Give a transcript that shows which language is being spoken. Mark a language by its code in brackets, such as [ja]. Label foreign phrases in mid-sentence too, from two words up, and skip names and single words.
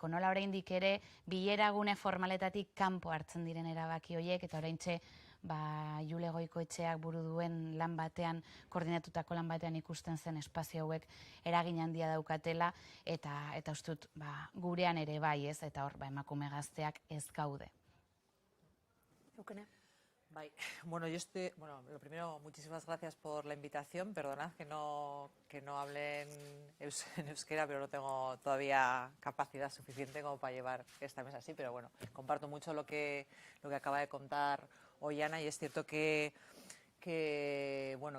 [eu] Nola oraindik ere bileragune formaletatik kanpo hartzen diren erabaki horiek, eta oraintxe Jule Goikoetxeak buru duen lan batean, koordinatutako lan batean ikusten zen espazio hauek eragin handia daukatela, eta uste dut gurean ere bai, ez, eta hor emakume gazteak ez gaude. Bai, bueno, [es] lo primero, muchísimas gracias por la invitación. Perdonad que no hable en euskera, pero no tengo todavía capacidad suficiente como para llevar esta mesa así, pero bueno, comparto mucho lo que acaba de contar Oiana, y es cierto que yo